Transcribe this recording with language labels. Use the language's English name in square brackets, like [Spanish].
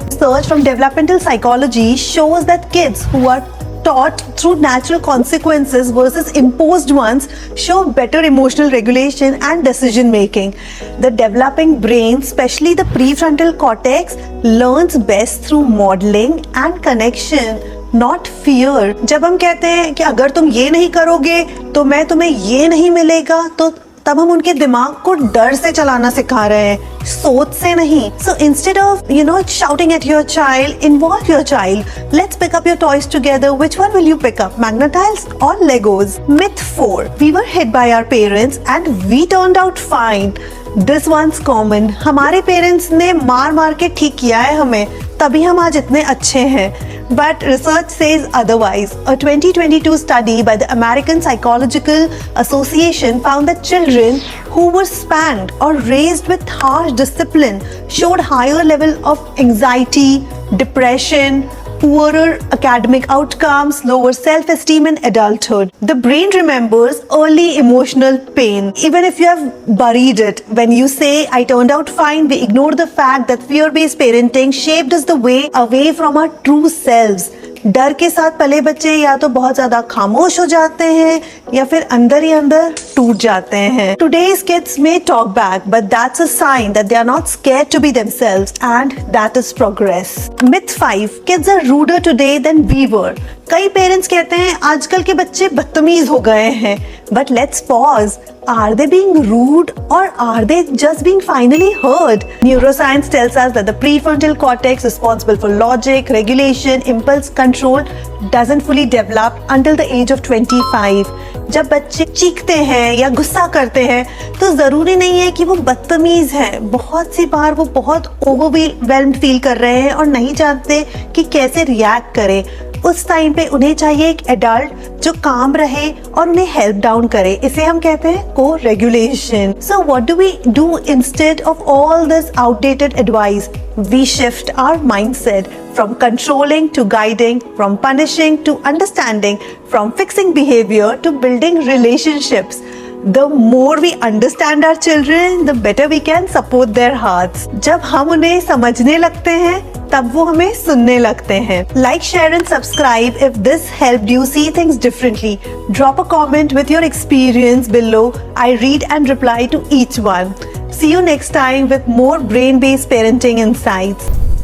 [English] Research from developmental psychology shows that kids who are taught through natural consequences versus imposed ones show better emotional regulation and decision making. The developing brain, especially the prefrontal cortex, learns best through modeling and connection, not fear. [Hindi] जब हम कहते हैं कि अगर तुम ये नहीं करोगे तो मैं तुम्हें ये नहीं मिलेगा, तो तब हम उनके दिमाग को डर से चलाना सिखा रहे हैं, सोच से नहीं. [English] So instead of shouting at your child, involve your child. Let's pick up your toys together. Which one will you pick up, Magnetiles or Legos? Myth 4. We were hit by our parents and we turned out fine. This one's common. [Hindi] हमारे parents ने मार मार के ठीक किया है हमें, तभी हम आज इतने अच्छे हैं. [English] But research says otherwise. A 2022 study by the American Psychological Association found that children who were spanked or raised with harsh discipline showed higher level of anxiety, depression, poorer academic outcomes, lower self-esteem in adulthood. The brain remembers early emotional pain, even if you have buried it. When you say, I turned out fine, we ignore the fact that fear-based parenting shaped us the way away from our true selves. [Hindi] डर के साथ पले बच्चे या तो बहुत ज्यादा खामोश हो जाते हैं या फिर अंदर ही अंदर टूट जाते हैं. [English] Today's kids may talk back, but that's a sign that they are not scared to be themselves, and that is progress. Myth 5. Kids are ruder today than we were. [Hindi] कई पेरेंट्स कहते हैं आजकल के बच्चे बदतमीज हो गए हैं. [English] But let's pause. Are they being rude or are they just being finally heard? Neuroscience tells us that the prefrontal cortex responsible for logic, regulation, impulse control doesn't fully develop until the age of 25. [Hindi] जब बच्चे चीखते हैं या गुस्सा करते हैं तो जरूरी नहीं है कि वो बदतमीज हैं. बहुत सी बार वो बहुत ओवरवेल्म्ड फील कर रहे हैं और नहीं जानते कि कैसे रिएक्ट करें. उस टाइम पे उन्हें चाहिए एक एडल्ट जो काम रहे और उन्हें हेल्प डाउन करे. इसे हम कहते हैं [English] Co-regulation. So what do we do instead of all this outdated advice? We shift our mindset from controlling to guiding, from punishing to understanding, from fixing behavior to building relationships. The more we understand our children, the better we can support their hearts. [Hindi] जब हम उन्हें समझने लगते हैं, तब वो हमें सुनने लगते हैं. [English] Like, share and subscribe if this helped you see things differently. Drop a comment with your experience below. I read and reply to each one. See you next time with more brain-based parenting insights.